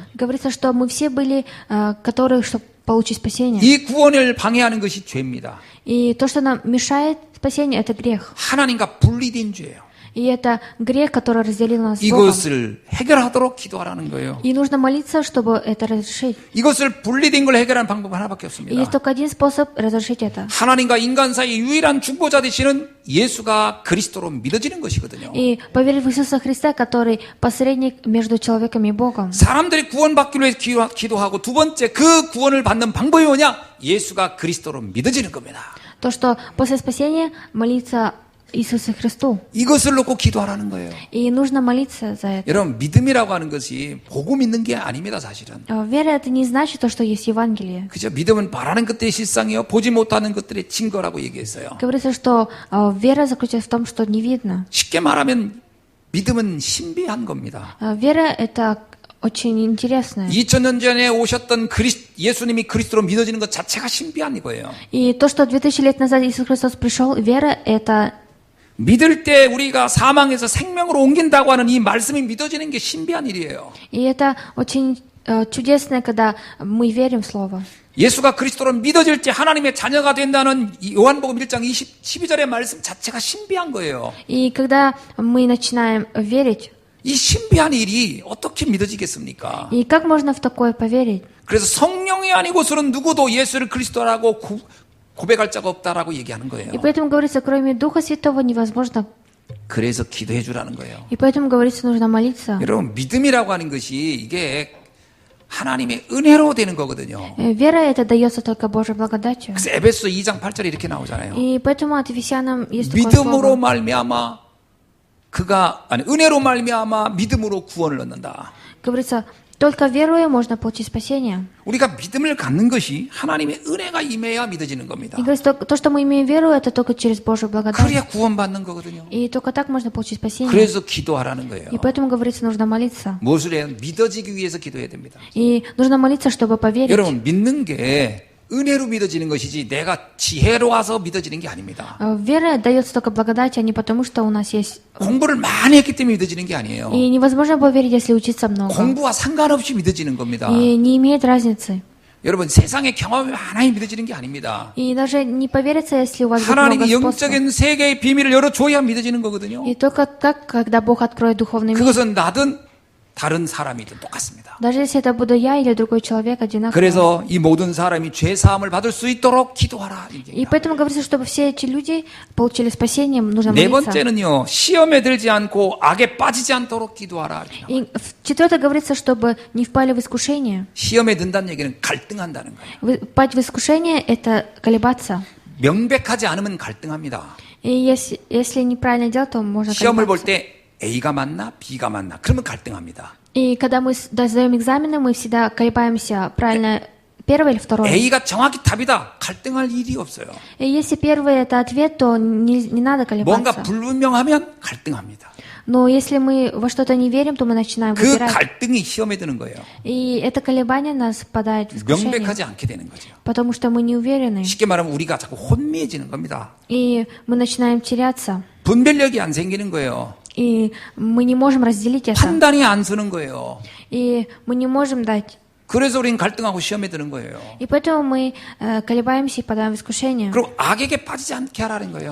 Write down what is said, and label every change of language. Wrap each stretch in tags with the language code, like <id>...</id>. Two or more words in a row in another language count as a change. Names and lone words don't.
<ru>Говорится, что мы все были, которые, чтобы получить спасение.</ru> <ko>이 구원을 방해하는 것이 죄입니다.</ko> <ru>И то, что нам мешает спасению, это грех.</ru> <ko>하나님과 분리된 죄예요.</ko> <ru>И это грех, который разделил нас с Богом.</ru> <ko>이것을 해결하도록 기도하라는 거예요.</ko> <ru>И нужно молиться, чтобы это разрешить.</ru> <ko>이것을 분리된 걸 해결하는 방법은 하나밖에</ko> <ru>И</ru> <ko>없습니다.</ko> <ru>есть только один способ разрешить это.</ru> <ko>하나님과 인간 사이 유일한 중보자 되시는 예수가 그리스도로 믿어지는 것이거든요.</ko> <ru>И поверить в Иисуса Христа, который посредник между человеком и Богом.</ru> <ko>사람들이 구원받기로 해서 기도하고 두 번째 그 구원을 받는 방법이 뭐냐? 예수가 그리스도로 믿어지는 겁니다.</ko> <ru>То, что после спасения молиться Иисусу Христу.</ru> <ko>이것을 놓고 기도하라는 거예요.</ko> <ru>И нужно молиться за это.</ru> <ko>여러분, 믿음이라고 하는 것이 보고 믿는 게 아닙니다, 사실은.</ko> <ru>Вера это не значит то, что есть Евангелие.</ru> <ko>그죠? 믿음은 바라는 것들의 실상이요, 보지 못하는 것들의 증거라고 얘기했어요.</ko> <ru>Говорится, что вера заключается в том, что не видно.</ru> <ko>쉽게 말하면 믿음은 신비한 겁니다.</ko> <ru>Вера это очень интересное.</ru> <ko>2000년 전에 오셨던 예수님이 그리스도로 믿어지는 것 자체가 신비한 거예요.</ko> <ru>И то, что 2000 лет назад Иисус Христос пришел, вера это</ru> <ko>믿을 때 우리가 사망에서 생명으로 옮긴다고 하는 이 말씀이 믿어지는 게 신비한 일이에요.</ko> <ru>И это очень чудесно, когда мы верим в Слово.</ru> <ko>예수가 그리스도로 믿어질 때 하나님의 자녀가 된다는 요한복음 1장 12절의 말씀 자체가 신비한 거예요.</ko> <ru>И когда мы начинаем верить,</ru> <ko>이 신비한 일이 어떻게 믿어지겠습니까?</ko> <ru>и как можно в такое поверить?</ru> <ko>그래서 성령이 아니고서는 누구도 예수를 그리스도라고 고백할 자가 없다라고 얘기하는 거예요.</ko> <ru>И поэтому говорится, кроме Духа Святого невозможно.</ru> <ko>그래서 기도해 주라는 거예요.</ko> <ru>И поэтому говорится, нужно молиться.</ru> <ko>여러분, 믿음이라고 하는 것이 이게 하나님의 은혜로 되는 거거든요.</ko> <ru>Вера это дается только Божьей благодатью.</ru> <ko>그래서 에베소 2장 8절에 이렇게 나오잖아요.</ko> <ru>И поэтому от Ефесянам есть такое</ru> <ko>믿음으로</ko> <ru>слово.</ru> <ko>말미암아 은혜로 말미암아 믿음으로 구원을 얻는다.</ko> <ru>Говорится, только веруя можно получить спасение.</ru> <ko>우리가 믿음을 갖는 것이 하나님의 은혜가 임해야 믿어지는 겁니다.</ko> <ru>И говорится, то, что мы имеем веру, это только через Божью благодать.</ru> <ko>그래야 구원받는 거거든요.</ko> <ru>И только так можно получить спасение.</ru> <ko>그래서 기도하라는 거예요.</ko> <ru>И поэтому говорится, нужно молиться.</ru> <ko>무엇을 해요? 믿어지기 위해서 기도해야 됩니다.</ko> <ru>И нужно молиться, чтобы поверить.</ru> <ko>여러분, 믿는 게 은혜로 믿어지는 것이지 내가 지혜로 와서 믿어지는 게 아닙니다.</ko> <ru>Вера дается только благодати, а не потому, что у нас есть...</ru> <ko>공부를 많이 했기 때문에 믿어지는 게 아니에요.</ko> <ru>И невозможно поверить, если учиться много.</ru> <ko>공부와 상관없이 믿어지는 겁니다.</ko> <ru>И не имеет разницы.</ru> <ko>여러분, 세상의 경험이 많아야 믿어지는 게 아닙니다.</ko> <ru>И даже не поверится, если у вас будет много</ru> <ko>하나님이</ko> <ru>способов.</ru> <ko>영적인 세계의 비밀을 열어줘야 믿어지는 거거든요.</ko> <ru>И только так, когда Бог откроет духовный мир.</ru> <ko>그것은 나든 다른 사람이든 똑같습니다.</ko> <ru>Даже если это буду я или другой человек, одинаково.</ru> <ko>그래서 이 모든 사람이 죄 사함을 받을 수 있도록 기도하라.</ko> <ru>И поэтому говорится, чтобы все эти люди получили спасение, нужно</ru> <ko>네</ko> <ru>молиться.</ru> <ko>번째는요, 시험에 들지 않고 악에 빠지지 않도록 기도하라.</ko> <ru>И четвертое говорится, чтобы не впали в искушение.</ru> <ko>시험에 든다는 얘기는 갈등한다는 거예요.</ko> <ru>Впасть в искушение – это колебаться.</ru> <ko>명백하지 않으면 갈등합니다.</ko> <ru>И если неправильно делать, то можно</ru> <ko>시험을 볼</ko> <ru>колебаться.</ru> <ko>때 A가 맞나 B가 맞나 그러면 갈등합니다.</ko> <ru>И когда мы сдаем экзамены, мы всегда колебаемся, правильно первое или второе.</ru> <ko>A가 정확히 답이다. 갈등할 일이 없어요.</ko> <ru>И если первый – это ответ, то не надо</ru> <ko>뭔가</ko> <ru>колебаться.</ru> <ko>불분명하면 갈등합니다.</ko> <ru>Но если мы во что-то не верим, то мы начинаем</ru> <ko>그</ko> <ru>выбирать.</ru> <ko>갈등이 시험에 드는 거예요.</ko> <ru>И это колебание нас попадает в искушение,</ru> <ko>명백하지 않게 되는 거죠.</ko> <ru>потому что мы не уверены.</ru> <ko>쉽게 말하면 우리가 자꾸 혼미해지는 겁니다.</ko> <ru>И мы начинаем теряться.</ru> <ko>분별력이 안 생기는 거예요.</ko> <ru>И мы не можем разделить это.</ru> <ko>판단이 안 서는 거예요.</ko> <ru>И мы не можем дать.</ru> <ko>그래서 우리는 갈등하고 시험에 드는 거예요.</ko> <ru>И поэтому мы колебаемся и подаем в искушение.</ru> <ko>그리고 악에게 빠지지 않게 하라는 거예요.</ko>